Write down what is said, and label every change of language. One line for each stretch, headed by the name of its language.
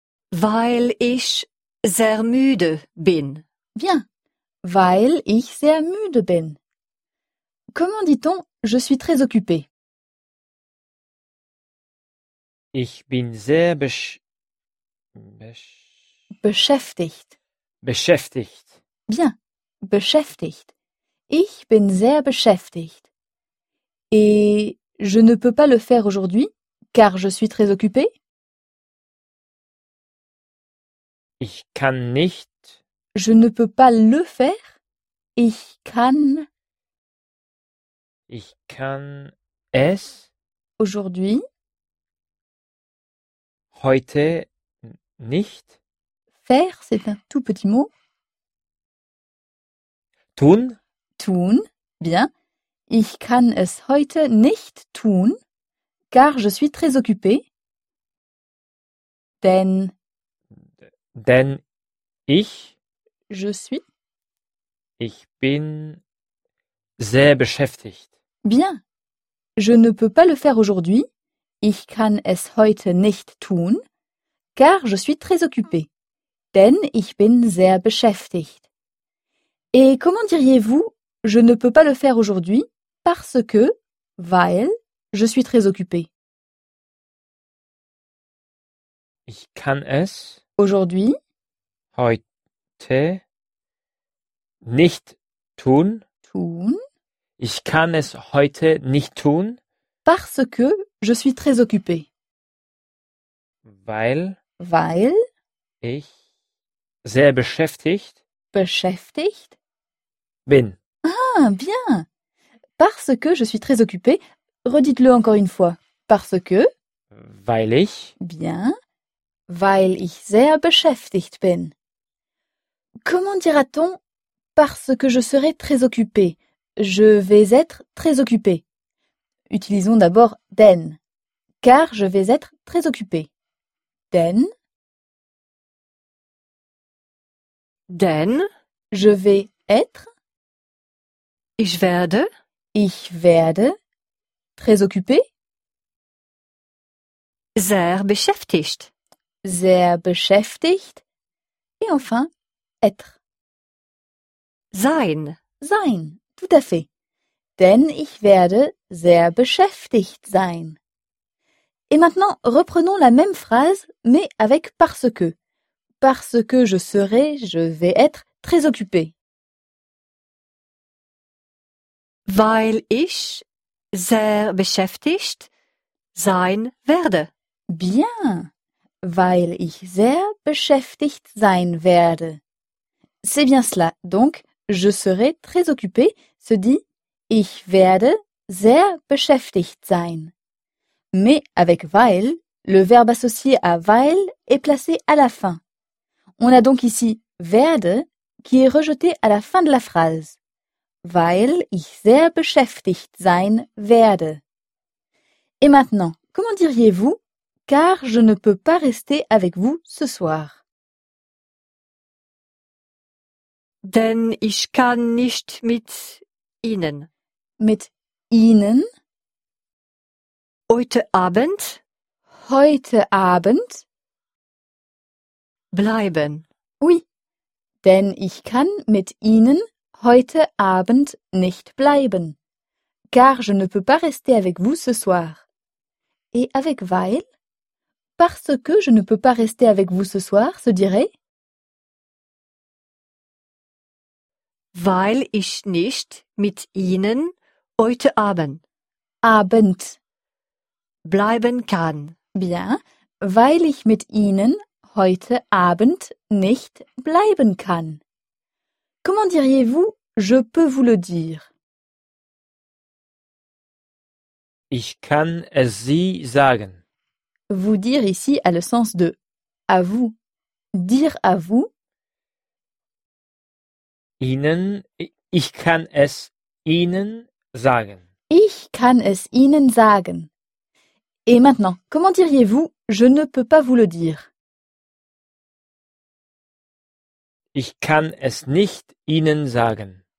German: Weil ich sehr müde bin.
French: Bien.
German: Weil ich sehr müde bin.
French: Comment dit-on « je suis très occupé » ?
German: Ich bin sehr beschäftigt. Beschäftigt.
French: Bien.
German: Beschäftigt. Ich bin sehr beschäftigt.
French: Et je ne peux pas le faire aujourd'hui, car je suis très occupé ?
German: Ich kann nicht.
French: Je ne peux pas le faire.
German: Ich kann. Ich kann es.
French: Aujourd'hui.
German: Heute nicht.
French: Faire, c'est un tout petit mot.
German: Tun. Tun.
French: Bien.
German: Ich kann es heute nicht tun,
French: car je suis très occupé.
German: Denn. Denn ich.
French: Je suis.
German: Ich bin sehr beschäftigt.
French: Bien. Je ne peux pas le faire aujourd'hui.
German: Ich kann es heute nicht tun,
French: car je suis très occupé.
German: Denn ich bin sehr beschäftigt.
French: Et comment diriez-vous « je ne peux pas le faire aujourd'hui parce que, weil, je suis très occupé » ?
German: Ich kann es
French: aujourd'hui
German: heute nicht tun. Tun. Ich kann es heute nicht tun.
French: Parce que je suis très occupé.
German: Weil. Weil. Ich. Sehr beschäftigt. Beschäftigt. Bin.
French: Ah, bien. Parce que je suis très occupé. Redites-le encore une fois. Parce que.
German: Weil ich.
French: Bien.
German: Weil ich sehr beschäftigt bin.
French: Comment dira-t-on parce que je serai très occupé? Je vais être très occupé. Utilisons d'abord denn. Car je vais être très occupé.
German: Denn. Denn.
French: Je vais être.
German: Ich werde. Ich werde.
French: Très occupé.
German: Sehr beschäftigt. Sehr beschäftigt.
French: Et enfin, être.
German: Sein. Sein.
French: Tout à fait.
German: Denn ich werde sehr beschäftigt sein.
French: Et maintenant, reprenons la même phrase, mais avec parce que. Parce que je serai, je vais être très occupé.
German: Weil ich sehr beschäftigt sein werde.
French: Bien.
German: Weil ich sehr beschäftigt sein werde.
French: C'est bien cela. Donc, je serai très occupé se dit
German: ich werde sehr beschäftigt sein.
French: Mais avec weil, le verbe associé à weil est placé à la fin. On a donc ici werde qui est rejeté à la fin de la phrase.
German: Weil ich sehr beschäftigt sein werde.
French: Et maintenant, comment diriez-vous car je ne peux pas rester avec vous ce soir?
German: Denn ich kann nicht mit Ihnen. Mit Ihnen. Heute Abend. Heute Abend. Bleiben.
French: Oui.
German: Denn ich kann mit Ihnen heute Abend nicht bleiben.
French: Car je ne peux pas rester avec vous ce soir. Et avec weil? Parce que je ne peux pas rester avec vous ce soir, se dirait?
German: Weil ich nicht mit Ihnen heute Abend bleiben kann.
French: Bien,
German: weil ich mit Ihnen heute Abend nicht bleiben kann.
French: Comment diriez-vous « je peux vous le dire »?
German: Ich kann es Sie sagen.
French: Vous dire ici a le sens de « à vous ». Dire à vous.
German: Ihnen, ich kann es Ihnen sagen. Ich kann es Ihnen sagen.
French: Et maintenant, comment diriez-vous « je ne peux pas vous le dire » ?
German: Ich kann es nicht Ihnen sagen.